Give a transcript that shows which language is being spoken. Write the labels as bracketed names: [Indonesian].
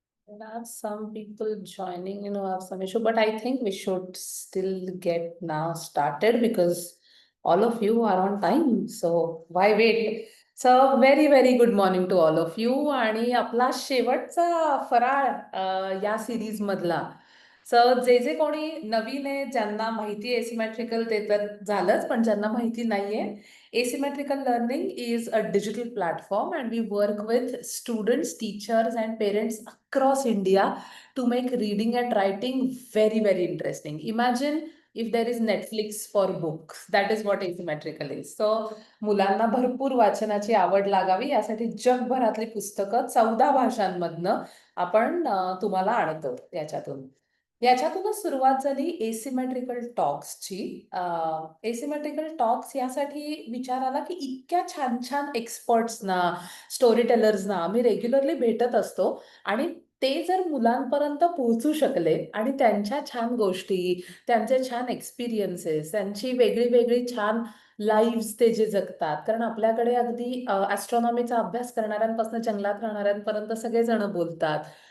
[English] There are some people joining, have some issue, but I think we should still get now started because all of you are on time. So why wait? So very good morning to all of you. [Marathi] आणि आपला शेवटचा फराळ या series मधला. So जे कोणी नवीन आहे, ज्यांना माहिती आहे एसिमेट्रिकल, ते तर झालंच, पण ज्यांना माहिती नाहीये, [English] asymmetrical learning is a digital platform and we work with students, teachers and parents across India to make reading and writing very interesting. Imagine if there is Netflix for books. That is what asymmetrical is. [Marathi] So मुलांना भरपूर वाचनाची आवड लागावी यासाठी जगभरातली पुस्तकं 14 भाषांमधनं आपण तुम्हाला आणतो याच्यातून. याच्यातूनच सुरुवात झाली एसिमेट्रिकल टॉक्सची. एसिमेट्रिकल टॉक्स यासाठी विचार आला की इतक्या छान छान एक्सपर्ट्सना, स्टोरी टेलर्सना आम्ही रेग्युलरली भेटत असतो आणि ते जर मुलांपर्यंत पोहोचू शकले आणि त्यांच्या छान गोष्टी, त्यांचे छान एक्सपिरियन्सेस, त्यांची वेगळी वेगळी छान लाईव्स ते जे जगतात, कारण आपल्याकडे अगदी ॲस्ट्रॉनॉमीचा अभ्यास करणाऱ्यांपासून जंगलात राहणाऱ्यांपर्यंत सगळेजण बोलतात.